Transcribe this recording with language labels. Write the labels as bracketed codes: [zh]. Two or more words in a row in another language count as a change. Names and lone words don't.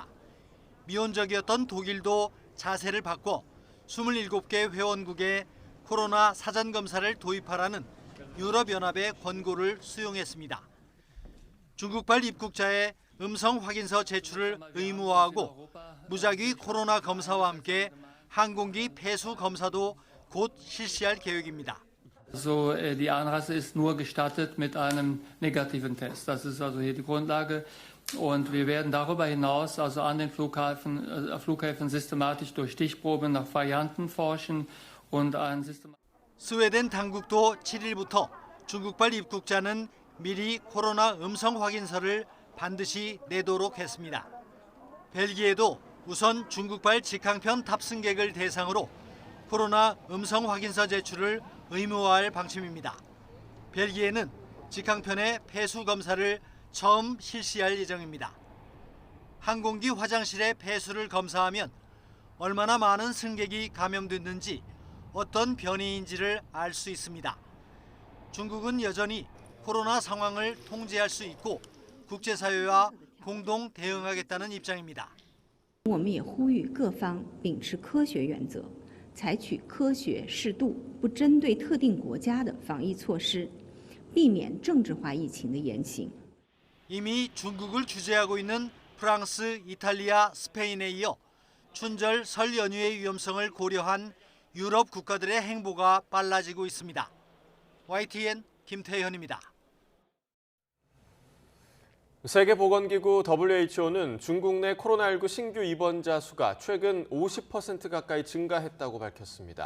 [ko] 미온적이었던 독일도 자세를 바꿔 27개 회원국에 코로나 사전 검사를 도입하라는 유럽연합의 권고를 수용했습니다. 중국발 입국자의 음성 확인서 제출을 의무화하고 무작위 코로나 검사와 함께 항공기 폐수 검사도 곧 실시할 계획입니다. [de] Also die Einreise ist nur gestattet mit einem negativen Test. Das ist also hier die Grundlage. Und wir werden darüber hinaus also an den Flughäfen systematisch durch Stichproben nach Varianten forschen und ein [ko] 스웨덴 당국도 7일부터 중국발 입국자는 미리 코로나 음성 확인서를 반드시 내도록 했습니다. 벨기에도 우선 중국발 직항편 탑승객을 대상으로 코로나 음성 확인서 제출을 의무화할 방침입니다. 벨기에는 직항편의 폐수 검사를 처음 실시할 예정입니다. 항공기 화장실의 폐수를 검사하면 얼마나 많은 승객이 감염됐는지 어떤 변이인지를 알 수 있습니다. 중국은 여전히 코로나 상황을 통제할 수 있고 국제사회와 공동 대응하겠다는 입장입니다. [zh] 我们也呼吁各方秉持科学原则，采取科学适度、不针对特定国家的防疫措施，避免政治化疫情的言行。 [ko] 이미 중국을 규제하고 있는 프랑스, 이탈리아, 스페인에 이어 춘절 설 연휴의 위험성을 고려한 유럽 국가들의 행보가 빨라지고 있습니다. YTN 김태현입니다. 세계보건기구 WHO는 중국 내 코로나19 신규 입원자 수가 최근 50% 가까이 증가했다고 밝혔습니다.